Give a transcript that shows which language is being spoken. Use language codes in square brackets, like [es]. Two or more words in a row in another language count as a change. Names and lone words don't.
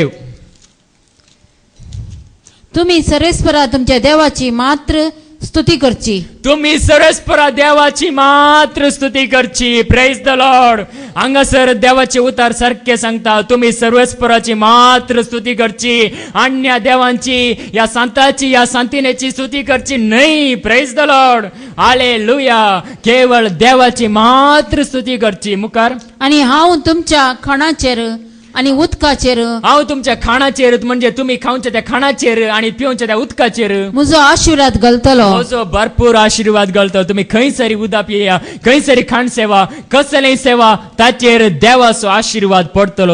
[kok] तुम्ही सर्वेस्परा तुमच्या देवाची मात्र स्तुती करची. तुम्ही सर्वस्परा देवाची मात्र स्तुती करची. [en] Praise the Lord. [kok] हांगासर देवाचे उतार सारखे सांगता तुम्ही सर्वस्पराची मात्र स्तुती करची. अन्य देवांची या संतांची या संतिनेची स्तुती करची नाही. [en] Praise the Lord. [kok] हालेलुया. केवळ देवाची मात्र स्तुती करची. मुखार आणि हांव तुमच्या खाणाचेर आणि उदकाचेर हांव तुमच्या खाणाचेर म्हणजे तुम्ही खाऊच्या त्या खाणाचेर आणि पिवच्या त्या उदकाचेर म्हजो आशीर्वाद घालतलो. म्हजो भरपूर आशीर्वाद घालता. तुम्ही खंयसरी उदक पिया खंयसरी खाण सेवा कसलेय सेवा ताचेर देवाचो आशीर्वाद पडतलो.